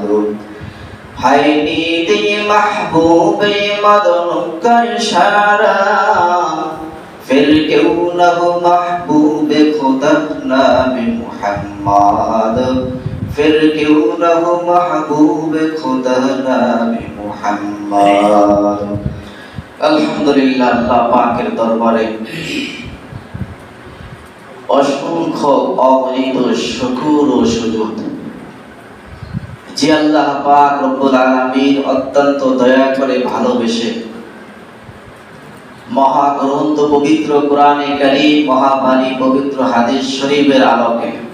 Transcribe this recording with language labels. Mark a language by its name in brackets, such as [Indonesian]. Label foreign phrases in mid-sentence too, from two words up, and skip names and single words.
[Urdu] ہے نید محبوب مدن کا اشارہ پھر کیوں نہ ہو محبوب خدا نام محمد پھر کیوں نہ ہو محبوب خدا نام محمد [Bangla] আলহামদুলিল্লাহ আল্লাহ পাকের দরবারে অসংখ্য অগণিত শুকর ও সুজুদ যে আল্লাহ পাক [Arabic] رب العالمين [Bangla] অত্যন্ত দয়া করে ভালোবেসে মহাগ্রন্থ পবিত্র কোরআনে কারীম মহাবাণী পবিত্র হাদিস শরীফের আলোকে